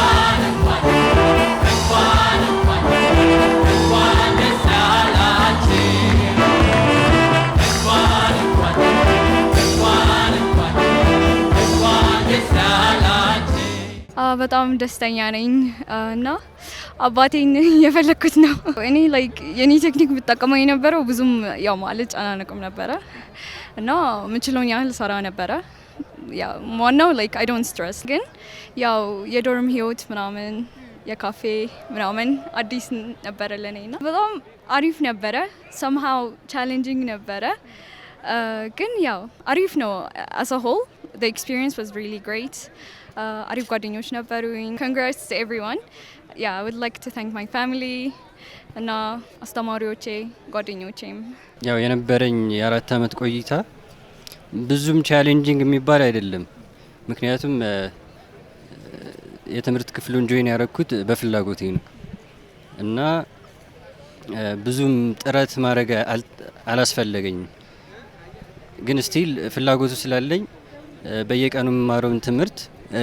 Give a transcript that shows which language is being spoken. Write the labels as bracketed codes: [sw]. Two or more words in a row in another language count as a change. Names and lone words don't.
[am] በጣም ደስተኛ ነኝ እና አባቴን የፈለኩት ነው። እኔ ላይክ የኔ ቴክኒክ ብጠቀመው የነበረው ብዙም ያው ማለት ጫናነቅም ነበረ እና ምችለውን ያህል ሰራ ነበረ። ያው ዋናው [en] like I don't stress፣ [am] ግን ያው የዶርም ህይወት ምናምን የካፌ ምናምን አዲስ ነበረ ለኔና በጣም አሪፍ ነበረ። [en] somehow challenging [am] ነበረ ግን ያው አሪፍ ነው። [en] as a whole the experience was really great. [am] አሪፍ ጓደኞች ነበሩኝ። [en] congrats to everyone. yeah, I would like to thank my family [am] እና አስተማሪዎቼ ጓደኞቼም። ያው የነበረኝ የ4 አመት ቆይታ ብዙም ቻሌንጂንግ የሚባል አይደለም። ምክንያቱም የትምህርት ክፍሉን ጆይን ያደረኩት በፍላጎቴ ነው እና ብዙም ጥረት ማድረግ አላስፈለገኝም። ግን ስቲል ፍላጎቱ ስላለኝ በየቀኑ የምማረውን ትምህርት